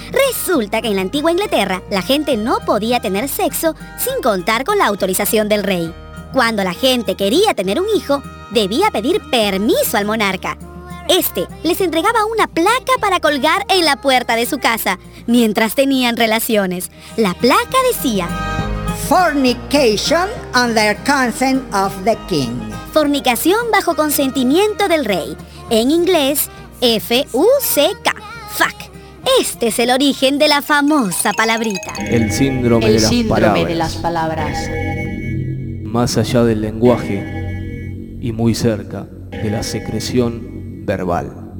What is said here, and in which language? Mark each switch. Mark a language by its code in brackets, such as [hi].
[es] Resulta que en la antigua Inglaterra la gente no podía tener sexo sin contar con la autorización del rey. Cuando la gente quería tener un hijo, debía pedir permiso al monarca. Este les entregaba una placa para colgar en la puerta de su casa mientras tenían relaciones. La placa decía: [en] Fornication under consent of the king. [es] fornicación bajo consentimiento del rey. En inglés, F-U-C-K. Fuck. Este es el origen de la famosa palabrita. El síndrome, el de, síndrome de las palabras. Más allá del lenguaje y muy cerca de la secreción verbal.